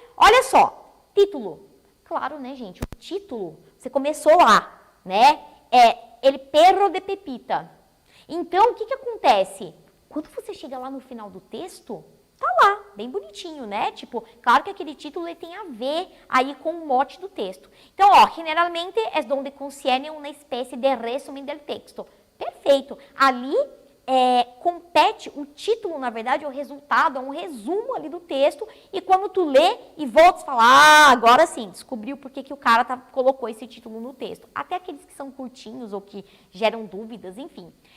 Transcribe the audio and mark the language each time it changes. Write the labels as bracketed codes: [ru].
[pt] Olha só, título. Claro, né, gente? O título, você começou lá, né? [es] El perro de Pepita. [pt] Então, o que acontece? Quando você chega lá no final do texto, tá lá, bem bonitinho, né? Tipo, claro que aquele título ele tem a ver aí com o mote do texto. [es] Então, ó, generalmente es donde concierne una especie de resumen del texto. [pt] Perfeito. Ali compete o título, na verdade, é o resultado, é um resumo ali do texto. E quando tu lê e volta, fala, agora sim, descobriu por que o cara colocou esse título no texto. Até aqueles que são curtinhos ou que geram dúvidas, enfim.